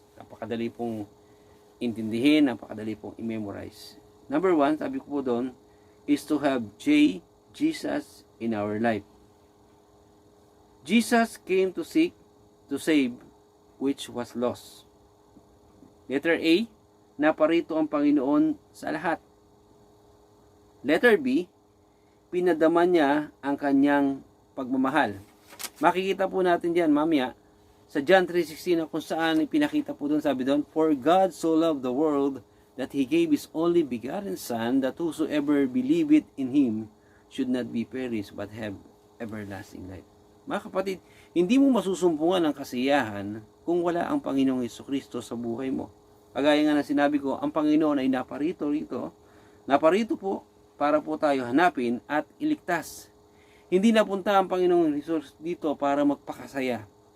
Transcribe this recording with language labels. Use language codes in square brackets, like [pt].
[tl] Napakadali pong intindihin, napakadali pong i-memorize. Number one, sabi ko po doon, [en] is to have Jesus in our life. Jesus came to seek, to save, which was lost. [tl] Letter A, naparito ang Panginoon sa lahat. Letter B, pinadama niya ang kanyang pagmamahal. Makikita po natin diyan mamaya sa John 3:16 na kung saan ipinakita po doon, sabi doon, [en] "For God so loved the world that He gave His only begotten Son, that whosoever believeth in Him should not be perished, but have everlasting life." [tl] Mga kapatid, hindi mo masusumpungan ang kasiyahan kung wala ang Panginoong Hesukristo sa buhay mo. Kagaya nga na sinabi ko, ang Panginoon ay naparito po para po tayo hanapin at iligtas. Hindi napunta ang Panginoong Hesus dito para magpakasaya.